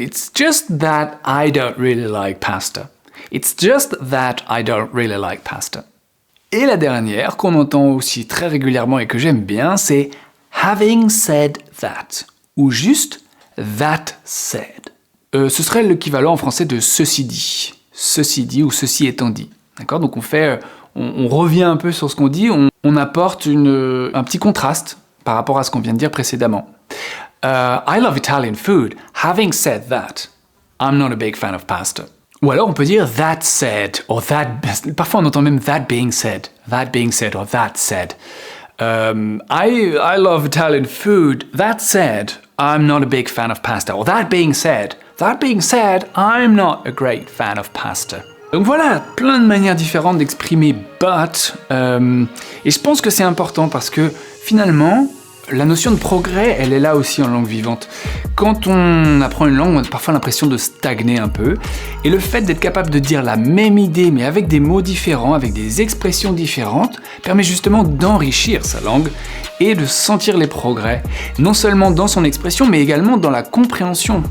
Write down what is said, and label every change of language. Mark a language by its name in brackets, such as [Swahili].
[English] It's just that I don't really like pasta. It's just that I don't really like pasta. [French] Et la dernière, qu'on entend aussi très régulièrement et que j'aime bien, c'est [English] having said that. [French] Ou juste [English] that said. [French] Ce serait l'équivalent en français de ceci dit. Ceci dit ou ceci étant dit. D'accord? Donc on revient un peu sur ce qu'on dit, on apporte un petit contraste par rapport à ce qu'on vient de dire précédemment. [English] I love Italian food. Having said that, I'm not a big fan of pasta. [French] Ou alors on peut dire [English] that said, or that... [French] Parfois on entend même [English] that being said, or that said. I love Italian food. That said, I'm not a big fan of pasta. Or that being said, I'm not a great fan of pasta. [French] Donc voilà, plein de manières différentes d'exprimer but. Et je pense que c'est important parce que finalement, la notion de progrès, elle est là aussi en langue vivante. Quand on apprend une langue, on a parfois l'impression de stagner un peu. Et le fait d'être capable de dire la même idée, mais avec des mots différents, avec des expressions différentes, permet justement d'enrichir sa langue et de sentir les progrès, non seulement dans son expression, mais également dans la compréhension.